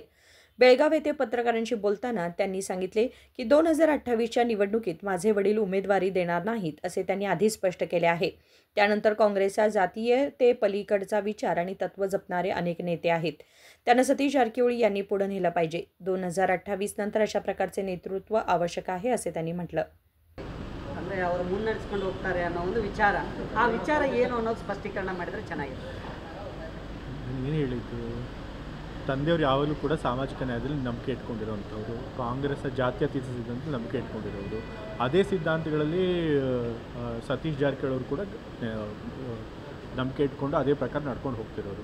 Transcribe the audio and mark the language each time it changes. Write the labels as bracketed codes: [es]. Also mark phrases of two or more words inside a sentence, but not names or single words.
[mr] बेळगाव येथे पत्रकारांशी बोलताना त्यांनी सांगितले की 2028च्या निवडणुकीत माझे वडील उमेदवारी देणार नाहीत असे त्यांनी आधी स्पष्ट केले आहे. त्यानंतर काँग्रेसचा जातीयते पलीकडचा विचार आणि तत्त्व जपणारे अनेक नेते आहेत. त्यांना सतीश जारकिहोळी यांनी पुढे नेलं पाहिजे. 2028 नंतर अशा प्रकारचे नेतृत्व आवश्यक आहे असे त्यांनी म्हटलं. [kn] ಅಂದರೆ ಅವರು ಮುನ್ನಡೆಸ್ಕೊಂಡು ಹೋಗ್ತಾರೆ ಅನ್ನೋ ಒಂದು ವಿಚಾರ, ಆ ವಿಚಾರ ಏನು ಅನ್ನೋದು ಸ್ಪಷ್ಟೀಕರಣ ಮಾಡಿದರೆ ಚೆನ್ನಾಗಿರುತ್ತೆ. ಏನು ಹೇಳಿದ್ದು, ತಂದೆಯವರು ಯಾವಾಗಲೂ ಕೂಡ ಸಾಮಾಜಿಕ ನ್ಯಾಯದಲ್ಲಿ ನಂಬಿಕೆ ಇಟ್ಕೊಂಡಿರೋವಂಥವ್ರು, ಕಾಂಗ್ರೆಸ್ ಜಾತ್ಯತೀತ ಸಿದ್ಧಾಂತ ನಂಬಿಕೆ ಇಟ್ಕೊಂಡಿರೋರು. ಅದೇ ಸಿದ್ಧಾಂತಗಳಲ್ಲಿ ಸತೀಶ್ ಜಾರಕಿಹೊಳಿ ಅವರು ಕೂಡ ನಂಬಿಕೆ ಇಟ್ಕೊಂಡು ಅದೇ ಪ್ರಕಾರ ನಡ್ಕೊಂಡು ಹೋಗ್ತಿರೋರು.